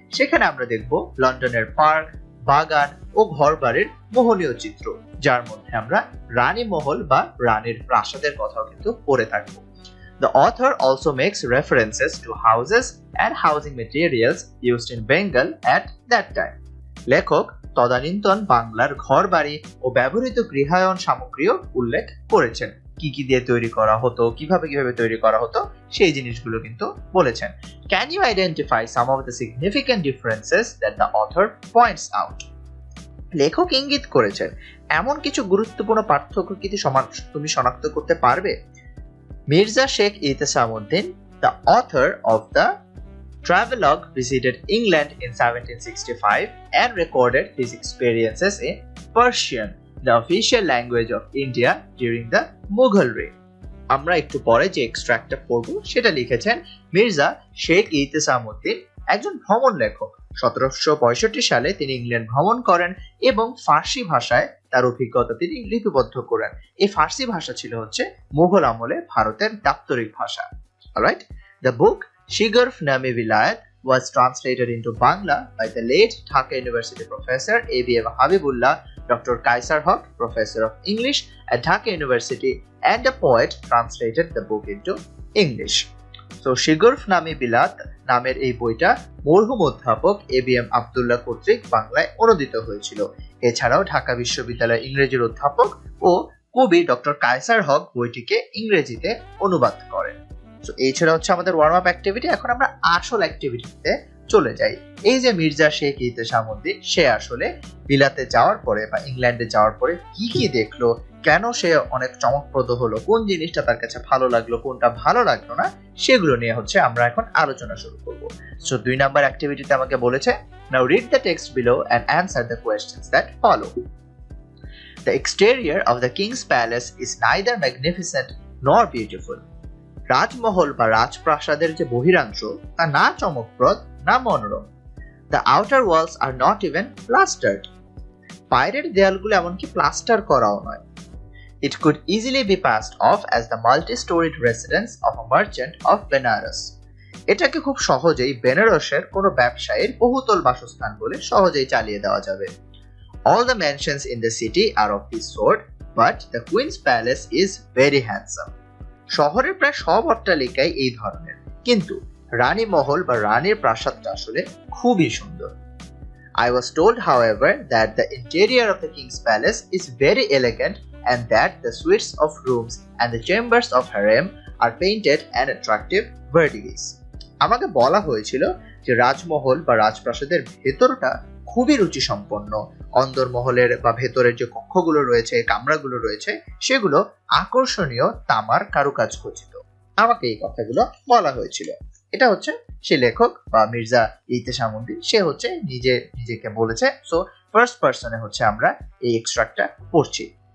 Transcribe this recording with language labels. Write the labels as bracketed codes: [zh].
[bn] সেখানে আমরা দেখব লন্ডনের পার্ক, বাগান ও ঘরবাড়ির মোহনীয় চিত্র, যার মধ্যে আমরা রানী মহল বা রানীর প্রাসাদের কথাও কিন্তু পড়ে থাকবো। [en] The author also makes references to houses and housing materials used in Bengal at that time. [bn] লেখক তদানীন্তন বাংলার ঘরবাড়ি ও ব্যবহৃত গৃহায়ন সামগ্রীও উল্লেখ করেছেন। কি কি দিয়ে তৈরি করা হতো, কিভাবে তৈরি করা হতো সেই জিনিসগুলো কিন্তু বলেছেন। [en] Can you identify some of the significant differences that the author points out? [bn] লেখক ইঙ্গিত করেছেন এমন কিছু গুরুত্বপূর্ণ পার্থক্য কি তুমি শনাক্ত করতে পারবে? [en] Mirza Sheikh Ihtesamuddin, the author of the travelogue, visited England in 1765 and recorded his experiences in Persian, the official language of India during the Mughal reign. [bn] আমরা একটু পরে যে এক্সট্রাক্টটা পড়ব সেটা লিখেছেন মির্জা শেখ ইহতেসামউদ্দিন, একজন ভ্রমণ লেখক। 1765 সালে তিনি ইংল্যান্ড ভ্রমণ করেন এবং ফার্সি ভাষায় তার অভিজ্ঞতা তিনি লিপিবদ্ধ করেন। এই ফার্সি ভাষা ছিল হচ্ছে মুঘল আমলে ভারতের দাপ্তরিক ভাষা। [en] Alright, the book Shigurf Name Vilayet was translated into Bangla by the late Dhaka University professor A.B.M. Habibullah, Dr. Kaisar Haq, professor of English at Dhaka University, and a poet translated the book into English. [bn] So Shigurf Name Vilayet নামের এই বইটা মরহুম অধ্যাপক A.B.M. Abdullah কর্তৃক বাংলায় অনুদিত হয়েছিল। এছাড়াও ঢাকা বিশ্ববিদ্যালয়ের ইংরেজির অধ্যাপক ও কবি ডক্টর কায়সার হক বইটিকে ইংরেজিতে অনুবাদ করেন। সো এই ছিল হচ্ছে আমাদের ওয়ার্ম আপ অ্যাক্টিভিটি। এখন আমরা আসল অ্যাক্টিভিটিতে চলে যাই। এই যে মির্জা শেখ ইহতেসামউদ্দিন, সে আসলে বিলাতে যাওয়ার পরে বা ইংল্যান্ডে যাওয়ার পরে কি কি দেখলো, কেন সে অনেক চমকপ্রদ হলো, কোন জিনিসটা তার কাছে ভালো লাগলো, কোনটা ভালো লাগলো না, সেগুলো নিয়ে হচ্ছে আমরা এখন আলোচনা শুরু করব। সো 2 নাম্বার অ্যাক্টিভিটিতে আমাকে বলেছে [en] Now read the text below and answer the questions that follow. The exterior of the king's palace is neither magnificent nor beautiful. [bn] রাজমহল বা রাজপ্রাসাদের যে বহিরাংশ তা না চমকপ্রদ না মনোরম। [en] The outer walls are not even plastered. [bn] বাইরের দেয়ালগুলো এমনকি প্লাস্টার করাও নয়। [en] It could easily be passed off as the multi-storied residence of a merchant of Benares. [bn] এটাকে খুব সহজেই বেনারসের কোনো ব্যবসায়ীর বহুতল বাসস্থান বলে সহজেই চালিয়ে দেওয়া যাবে। [en] All the mansions in the city are of this sort, but the Queen's Palace is very handsome. [bn] শহরের প্রায় সব অট্টালিকাই এই ধরনের, কিন্তু রানী মহল বা রানীর প্রাসাদটা আসলে খুবই সুন্দর। [en] I was told, however, that the interior of the King's Palace is very elegant and that the suites of rooms and the chambers of harem are painted and attractive verdigris. [bn] আমাকে বলা হয়েছিল যে রাজমহল বা রাজপ্রাসাদের ভেতরটা খুবই রুচি সম্পন্ন। অন্দরমহলের বা ভেতরের যে কক্ষগুলো রয়েছে, কামরাগুলো রয়েছে, সেগুলো আকর্ষণীয় তামার কারুকাজ খচিত। আমাকে এই কথাগুলো বলা হয়েছিল। এটা হচ্ছে সে লেখক বা মির্জা ইহতেশামউদ্দিন, সে হচ্ছে নিজেকে বলেছে। সো ফার্স্ট পারসনে হচ্ছে আমরা এই এক্সট্রাক্টটা পড়ছি।